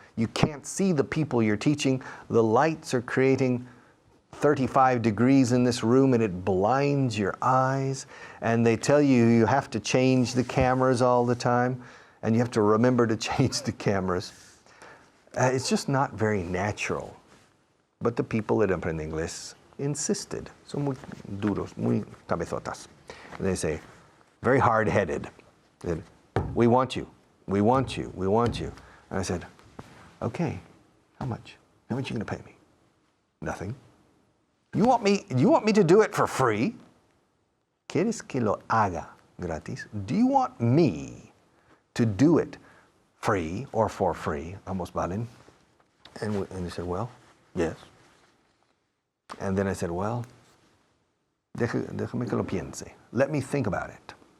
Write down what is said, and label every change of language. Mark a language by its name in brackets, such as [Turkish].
[English] You can't see the people you're teaching. The lights are creating 35 degrees in this room and it blinds your eyes. And they tell you you have to change the cameras all the time and you have to remember to change the cameras. It's just not very natural. But the people at Aprende Inglés insisted. [Spanish] Son muy duros, muy cabezotas. [English] And they say, very hard-headed. They said, we want you, we want you, we want you. And I said, okay, how much? How much are you going to pay me? Nothing. You want me to do it for free? [Spanish] ¿Quieres que lo haga gratis? [English] Do you want me to do it free or for free? [Spanish] Ambos valen. [English] And they said, well, yes. And then I said, well, [Spanish] déjame que lo piense. [English] Let me think about it.